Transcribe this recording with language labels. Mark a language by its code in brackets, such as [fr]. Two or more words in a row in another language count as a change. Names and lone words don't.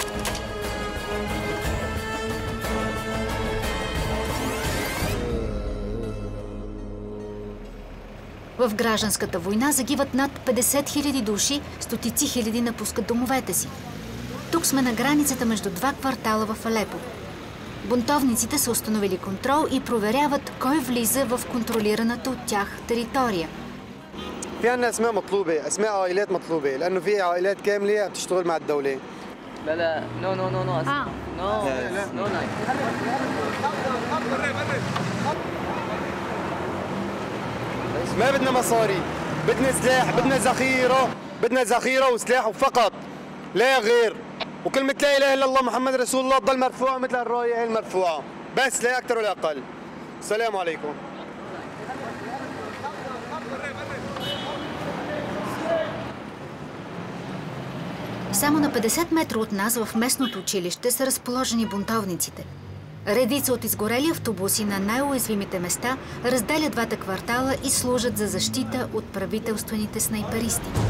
[bg] В гражданската война загиват над 50 000 души, стотици хиляди напускат домовете си. Тук сме на границата между 2 квартала в Алепо. Бунтовниците са установили контрол и проверяват кой влиза в контролираната от тях територия. [ar] في عندنا اسماء مطلوبه، اسماء عائلات مطلوبه، لانه في عائلات كامله بتشتغل مع الدوله. لا لا نو نو نو نو نو نو نايت. ما بدنا مصاري، بدنا سلاح، بدنا ذخيره وسلاح وفقط لا غير. وكلمه لا اله الا الله محمد رسول الله تضل مرفوعه مثل الرايه هي المرفوعه، بس لا اكثر ولا اقل. السلام عليكم. [bg] Само на 50 метра от нас в местното училище са разположени бунтовниците. Редица от изгорели автобуси на най-уязвимите места разделят 2 квартала и служат за защита от правителствените снайперисти.